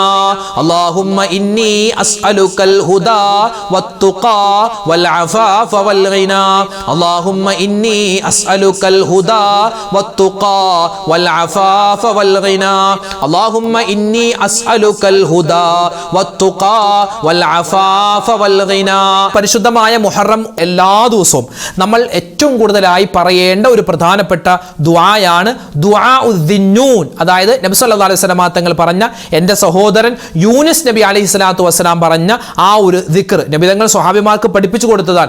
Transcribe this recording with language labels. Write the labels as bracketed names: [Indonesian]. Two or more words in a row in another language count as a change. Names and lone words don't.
[Arabic] اللهم إني أسألك الهدى والتقى والعفاف والغنى. اللهم إني أسألك الهدى والتقى والعفاف والغنى. اللهم إني أسألك الهدى والتقى والعفاف والغنى. [Malayalam] പരിശുദ്ധമായ മുഹറം എല്ലാ ദിവസവും നമ്മൾ ഏറ്റവും കൂടുതലായി പറയേണ്ട ഒരു പ്രധാനപ്പെട്ട ദുആയാണ് ദുആഉദ്ദിന്നൂൻ. അതായത് നബി [Arabic] صلى الله عليه وسلم [Malayalam] തങ്ങൾ പറഞ്ഞ, എൻ്റെ സഹോദരൻ യൂനുസ് നബി [Arabic] عليه الصلاة والسلام [Malayalam] പറഞ്ഞ ആ ഒരു ദിക്ർ നബി തങ്ങൾ സ്വഹാബിമാർക്ക് പഠിപ്പിച്ചു കൊടുത്തതാണ്.